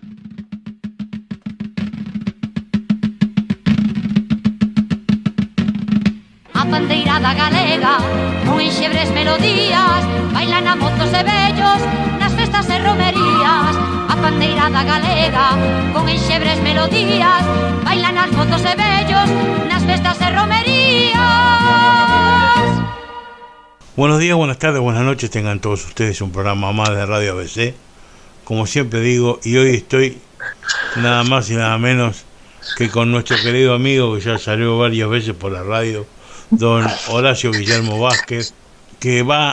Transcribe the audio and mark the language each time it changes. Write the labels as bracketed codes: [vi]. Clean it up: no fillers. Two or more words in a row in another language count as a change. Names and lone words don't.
[gl] A bandeirada galega, con enxebres melodías, bailan a mozos e vellos nas festas e romerías. A bandeirada galega, con enxebres melodías, bailan as mozos e vellos nas festas e romerías. [es] Buenos días, buenas tardes, buenas noches, tengan todos ustedes un programa más de Radio ABC, como siempre digo, y hoy estoy nada más y nada menos que con nuestro querido amigo que ya salió varias veces por la radio, don Horacio Guillermo Vázquez, que va